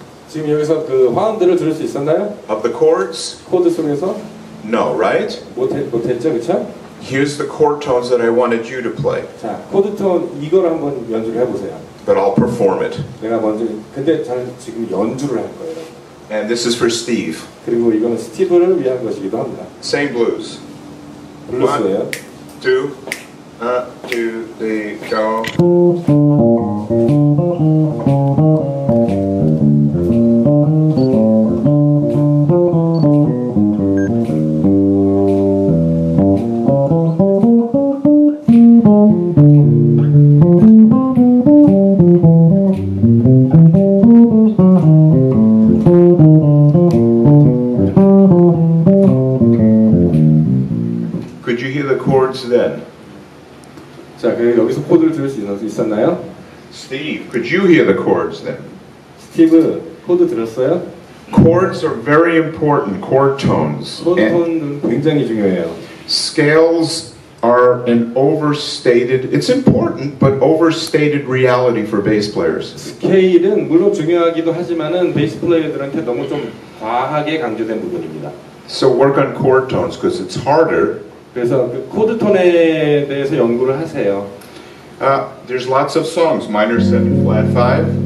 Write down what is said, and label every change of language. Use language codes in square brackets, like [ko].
[ko] 지금 여기서 그 화음들을 들을 수 있었나요? [en] Of the chords? [ko] 코드 속에서? [en] No, right? [ko] 못했죠, 그쵸? [en] Here's the chord tones that I wanted you to play. [ko] 자, 코드 톤 이걸 한번 연주를 해보세요. [en] But I'll perform it. [ko] 내가 먼저, 근데 저는 지금 연주를 할 거예요. [en] And this is for Steve. [ko] 그리고 이거는 스티브를 위한 것이기도 합니다. [en] Same blues. [ko] 블루스예요. [en] 2, 3, go. Could you hear the chords then? [ko] 자, 그래 여기서 코드를 들을 수 있었나요? [en] Steve, could you hear the chords then? [ko] 스티브, 코드 들었어요? [en] Chords are very important, chord tones. [ko] 코드 [en] And [ko] 톤은 굉장히 중요해요. [en] scales are an overstated, it's important, but overstated reality for bass players. [ko] 스케일은 물론 중요하기도 하지만은 베이스 플레이어들한테 너무 좀 과하게 강조된 부분입니다. [en] So work on chord tones because it's harder. [ko] 그래서 그 코드 톤에 대해서 연구를 하세요. [en] There's lots of songs, minor 7, flat 5.